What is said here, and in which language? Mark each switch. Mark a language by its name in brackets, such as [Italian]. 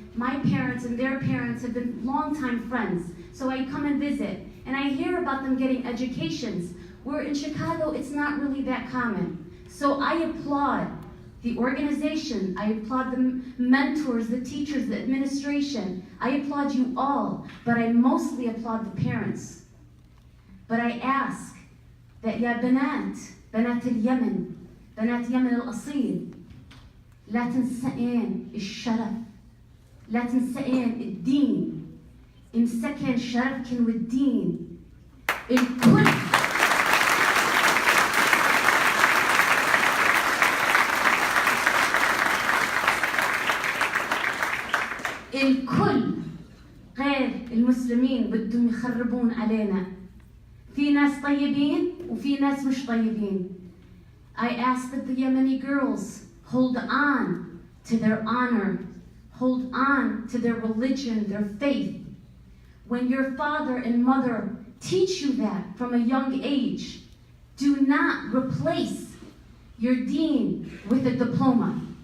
[English] My parents and their parents have been longtime friends, so I come and visit, and I hear about them getting educations, where in Chicago it's not really that common. So I applaud the organization, I applaud the mentors, the teachers, the administration. I applaud you all, but I mostly applaud the parents. But I ask that [Arabic] ya بنات اليمن, بنات يمن الأصيل, لا تنسين الشرف, لا تنسين الدين, امسكن شرفكن والدين. الكل الكل غير المسلمين بدهم يخربون علينا. في ناس طيبين وفي ناس مش طيبين. [English] I ask that the Yemeni girls hold on to their honor, hold on to their religion, their faith. When your father and mother teach you that from a young age, do not replace your deen with a diploma.